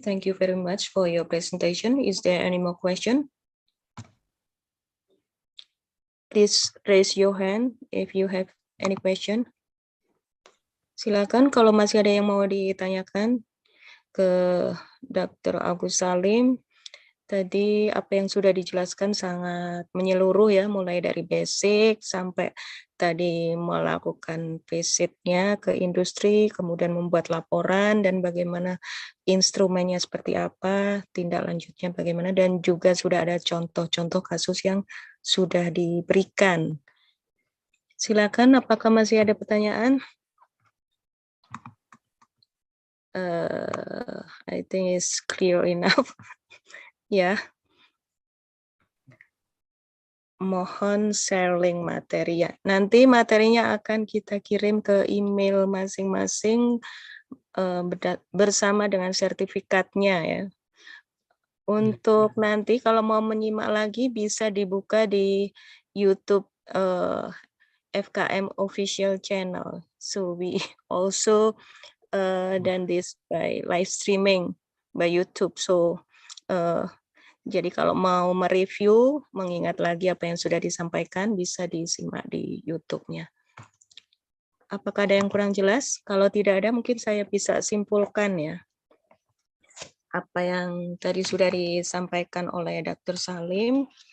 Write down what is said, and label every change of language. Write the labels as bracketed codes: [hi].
[en] Thank you very much for your presentation. Is there any more question? Please raise your hand if you have any question. [id] Silakan kalau masih ada yang mau ditanyakan ke Dr. Agus Salim. Tadi apa yang sudah dijelaskan sangat menyeluruh ya, mulai dari basic sampai tadi melakukan visitnya ke industri, kemudian membuat laporan dan bagaimana instrumennya seperti apa, tindak lanjutnya bagaimana, dan juga sudah ada contoh-contoh kasus yang sudah diberikan. Silakan, apakah masih ada pertanyaan? [en] I think it's clear enough. [id] Ya, mohon sharing materi ya. Nanti materinya akan kita kirim ke email masing-masing bersama dengan sertifikatnya ya. Untuk nanti kalau mau menyimak lagi bisa dibuka di YouTube FKM official channel. [en] So we also done this by live streaming by YouTube. [id] So jadi kalau mau mereview, mengingat lagi apa yang sudah disampaikan, bisa disimak di YouTube-nya. Apakah ada yang kurang jelas? Kalau tidak ada, mungkin saya bisa simpulkan ya. Apa yang tadi sudah disampaikan oleh Dr. Salim.